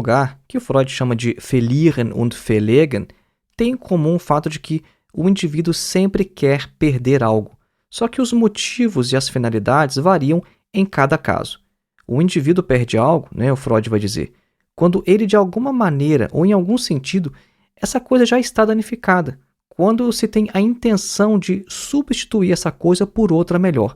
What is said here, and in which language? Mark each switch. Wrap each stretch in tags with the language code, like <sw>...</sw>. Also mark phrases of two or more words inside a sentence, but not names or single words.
<pt>lugar, que o Freud chama de</pt> <de>verlieren und verlegen,</de> <pt>tem em comum o fato de que o indivíduo sempre quer perder algo, só que os motivos e as finalidades variam em cada caso. O indivíduo perde algo, o Freud vai dizer, quando ele de alguma maneira ou em algum sentido, essa coisa já está danificada, quando se tem a intenção de substituir essa coisa por outra melhor.</pt>